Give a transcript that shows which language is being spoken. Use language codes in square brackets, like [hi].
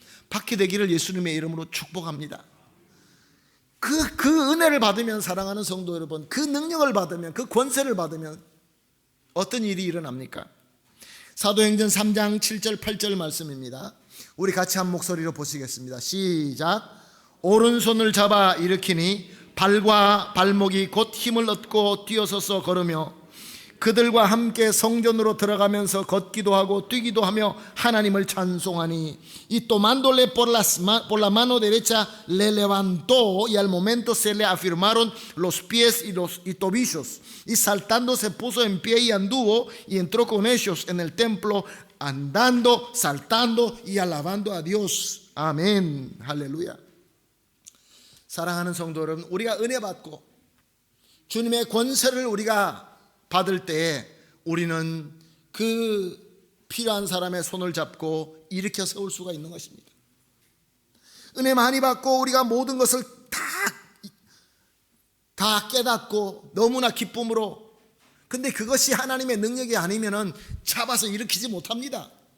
[ko] 받게 되기를 예수님의 이름으로 축복합니다. 그 은혜를 받으면, 사랑하는 성도 여러분, 그 능력을 받으면, 그 권세를 받으면 어떤 일이 일어납니까? 사도행전 3장 7절 8절 말씀입니다. 우리 같이 한 목소리로 보시겠습니다. 시작. 오른손을 잡아 일으키니 발과 발목이 곧 힘을 얻고 뛰어서서 걸으며 그들과 함께 성전으로 들어가면서 걷기도 하고 뛰기도 하며 하나님을 찬송하니 [es] y tomándole por la mano derecha le levantó y al momento se le afirmaron los pies y tobillos y saltando se puso en pie y anduvo y entró con ellos en el templo andando, saltando y alabando a Dios. [ko] 아멘. 할렐루야. 사랑하는 성도 여러분, 우리가 은혜 받고 주님의 권세를 우리가 받을 때에 우리는 그 필요한 사람의 손을 잡고 일으켜 세울 수가 있는 것입니다. 은혜 많이 받고 우리가 모든 것을 다 깨닫고 너무나 기쁨으로, 근데 그것이 하나님의 능력이 아니면은 잡아서 일으키지 못합니다.